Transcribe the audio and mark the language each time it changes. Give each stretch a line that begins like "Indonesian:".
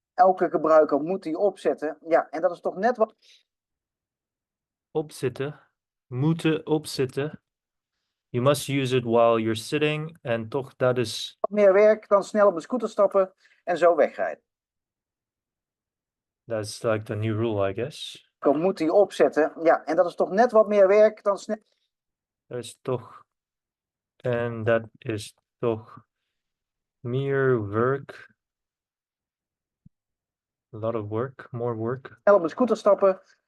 Dutch: Elke gebruiker moet die opzetten. Ja, en dat is toch net wat opzitten, moeten opzitten.
English: You must use it while you're sitting
Dutch: en toch dat is meer werk dan snel op een scooter stappen en zo wegrijden.
English: that's like the new rule, I guess.
Dutch: Dan moet die opzetten. Ja, en dat is toch net wat meer werk dan snel. Dat is toch en dat is toch meer werk.
English: A lot of work, more work.
Dutch: Snel op een scooter stappen